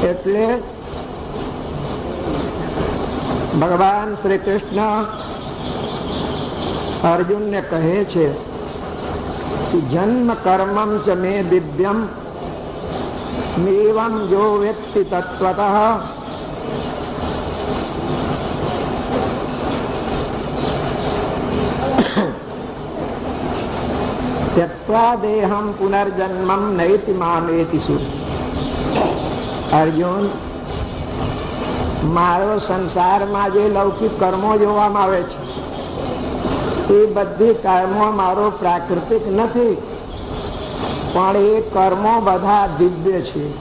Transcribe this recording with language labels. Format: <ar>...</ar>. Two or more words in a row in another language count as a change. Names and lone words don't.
<gu>એટલે ભગવાન શ્રી કૃષ્ણ અર્જુનને કહે છે કે</gu> <sa>जन्म कर्मम च मे दिव्यम मेवम</sa> <gu>જો વ્યક્તિ તત્વતઃ</gu> <sa>त्यक्त्वा देहं पुनर्जन्मं नैति मामेति सुर.</sa> <gu>અર્જુન, મારો સંસારમાં જે લૌકિક કર્મો જોવામાં આવે છે એ બધી કર્મો મારો પ્રાકૃતિક નથી, પણ એ કર્મો બધા દિવ્ય છે.</gu>